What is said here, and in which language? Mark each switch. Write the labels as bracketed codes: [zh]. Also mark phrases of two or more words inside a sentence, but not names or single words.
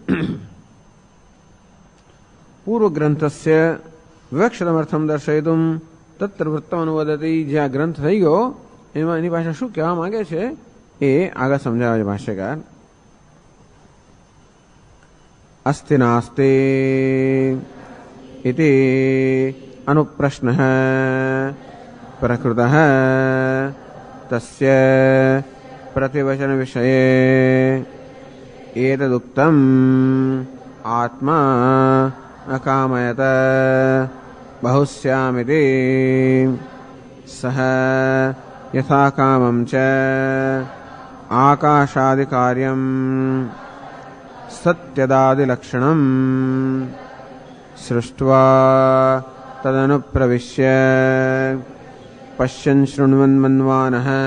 [sa] પૂર્વ ગ્રંથસ્ય વિવક્ષિતમર્થમ દર્શયિતુમ તત્ર વૃત્તમ અનુવદતી [gu] જે આ ગ્રંથ થઈ ગયો એમાં એની પાસે શું કહેવા માંગે છે એ આગળ સમજાવે છે ભાષ્યકાર [sa] અસ્તિ નાસ્તિ ઇતિ અનુપ્રશ્નઃ પ્રકૃતઃ તસ્ય પ્રતિવચન વિષયે एतदुक्तम् आत्मा अकामयत बहुस्यामिति सह यथा कामं च आकाशादिकार्यं सत्यदादिलक्षणं सृष्ट्वा तदनुप्रविश्य पश्यन् शृण्वन् मन्वानः